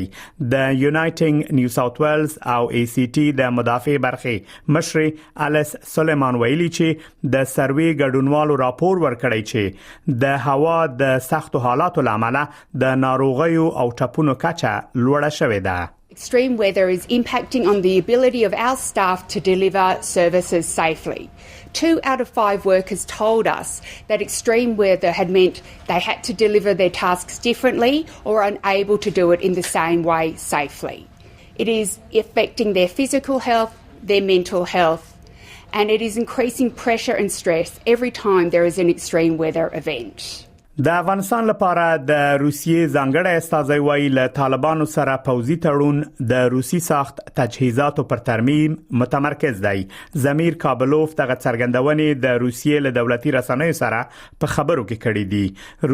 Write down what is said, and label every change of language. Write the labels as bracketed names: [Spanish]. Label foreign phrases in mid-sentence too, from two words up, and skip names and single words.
[Pashto] د یونایټډ نیو ساوث ویلز او ای سی ټي د مدافع برخې مشر الیس سلیمان ویلي چې د سروې ګډونوالو راپور ورکړی چې د هوا د سختو حالاتو لامل د ناروغیو او ټپونو کچه لوړه شوې ده. [English] Extreme weather is impacting on the ability of our staff to deliver services safely. 2 out of 5 workers told us that extreme weather had meant they had to deliver their tasks differently or unable to do it in the same way safely. It is affecting their physical health, their mental health, and it is increasing pressure and stress every time there is an extreme weather event. [Pashto] د افغانستان لپاره د روسیې ځانګړی استازی وایي له طالبانو سره پوځي تړون د روسي ساخت تجهیزاتو پر ترمیم متمرکز دی. زمیر کابلوف دغه څرګندونې د روسیې له دولتي رسنیو سره په خبرو کې کړې دي.